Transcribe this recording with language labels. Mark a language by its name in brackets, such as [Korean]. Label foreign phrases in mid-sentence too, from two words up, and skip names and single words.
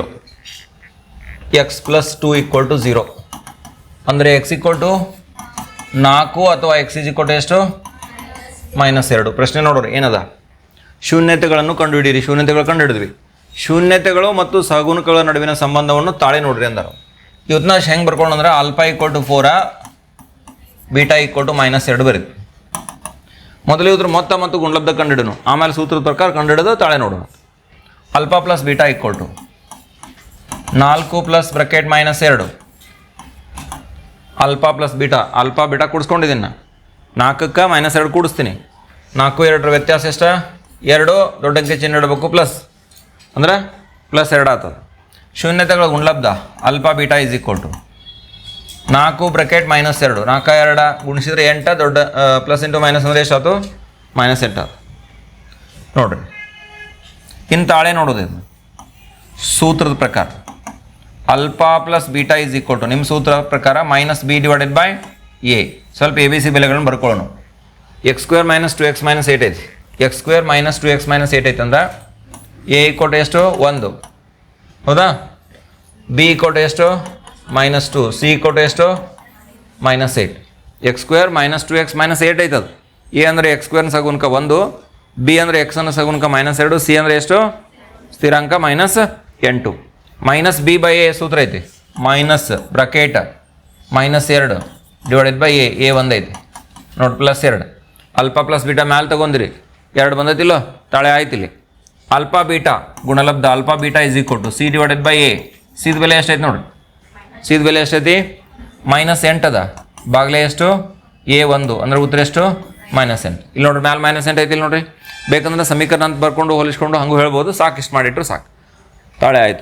[Kannada] x + 2 = 0 ಅಂದರೆ x = 4 ಅಥವಾ x = ಎಷ್ಟು, -2. ಪ್ರಶ್ನೆ ನೋಡ್ರಿ ಏನದ, ಶೂನ್ಯತೆಗಳನ್ನು ಕಂಡುಹಿಡಿಯಿರಿ. ಶೂನ್ಯತೆಗಳು ಕಂಡುಹಿಡಿದ್ವಿ. ಶೂನ್ಯತೆಗಳು ಮತ್ತು ಸಹಗುಣಕಗಳ ನಡುವಿನ ಸಂಬಂಧವನ್ನು ತಾಳೆ ನೋಡ್ರಿ ಅಂದರು. ಇವತ್ತನ್ನ ಹೆಂಗೆ ಬರ್ಕೊಂಡು ಅಂದ್ರೆ α = 4, β = -2 ಬರೀತು. ಮೊದಲು ಇದ್ರ ಮೊತ್ತ ಮತ್ತು ಗುಣಲಬ್ಧ ಕಂಡುಹಿಡೋಣ, ಆಮೇಲೆ ಸೂತ್ರದ ಪ್ರಕಾರ ಕಂಡುಹಿಡಿದು ತಾಳೆ ನೋಡೋಣ. α + β = 4 + ಬ್ರಾಕೆಟ್ -2 α + β. α β ಕೂಡಿಸ್ಕೊಂಡಿದ್ದೀನಿ ನಾನು, 4ಕ್ಕೆ -2 ಕೂಡಿಸ್ತೀನಿ. 4 2ರ ವ್ಯತ್ಯಾಸ ಎಷ್ಟು, 2, ದೊಡ್ಡ ಅಂಕೆ ಚಿಹ್ನೆ ಇಡಬೇಕು, ಪ್ಲಸ್ ಅಂದ್ರೆ +2 ಆಗ್ತದೆ. ಶೂನ್ಯತೆಗಳ ಗುಣಲಬ್ಧ α β = 4 ಬ್ರಾಕೆಟ್ -2, 4 2 ಗುಣಿಸಿದ್ರೆ 8, ದೊಡ್ಡ [English] plus into minus [Kannada] ಅಂದರೆ ಎಷ್ಟಾಯ್ತು, -8 ಆಯ್ತು. ನೋಡ್ರಿ ಇನ್ನು ತಾಳೆ ನೋಡೋದು, ಇದು ಸೂತ್ರದ ಪ್ರಕಾರ α + β = ನಿಮ್ಮ ಸೂತ್ರ ಪ್ರಕಾರ -b/a. ಸ್ವಲ್ಪ ABC ಬೆಲೆಗಳನ್ನು ಬರ್ಕೊಳ್ಳೋಣ. x² - 2x - 8 ಐತಿ, x² - 2x - 8 ಐತೆ ಅಂದ್ರೆ a = ಎಷ್ಟು, 1, ಹೌದಾ. b = ಎಷ್ಟು, -2. c = ಎಷ್ಟು, -8. x² - 2x - 8 ಐತದ. a ಅಂದರೆ x² ಸಗುಣಕ 1, b ಅಂದರೆ x ಅನ್ನು ಸಗುಣಕ -2, c ಅಂದರೆ ಎಷ್ಟು, ಸ್ಥಿರಾಂಕ -8. -b/a ಸೂತ್ರ ಐತಿ, [English] minus bracket -2 divided by [Kannada] a 1 ಐತಿ ನೋಡಿ, +2. α + β ಮ್ಯಾಲೆ ತಗೊಂಡಿರಿ, 2 ಬಂದೈತಿಲ್ಲ, ತಾಳೆ ಆಯ್ತಿಲ್ಲಿ. α β ಗುಣಲಬ್ಧ α β = c / a. ಸಿದ ಬೆಲೆ ಎಷ್ಟೈತಿ ನೋಡ್ರಿ, ಸಿದ ಬೆಲೆ ಎಷ್ಟೈತಿ, -8 ಅದ, ಬಾಗ್ಲೆ ಎಷ್ಟು, a 1 ಅಂದ್ರೆ ಉತ್ತರ ಎಷ್ಟು, -8. ಇಲ್ಲಿ ನೋಡ್ರಿ ಮ್ಯಾಲೆ -8 ಐತಿ ಇಲ್ಲಿ ನೋಡ್ರಿ. ಬೇಕಂದ್ರೆ ಸಮೀಕರಣ ಅಂತ ಬರ್ಕೊಂಡು ಹೋಲಿಸ್ಕೊಂಡು ಹಂಗೂ ಹೇಳ್ಬೋದು, ಸಾಕು ಇಷ್ಟು ಮಾಡಿಟ್ರು ಸಾಕು, ತಾಳೆ ಆಯಿತು.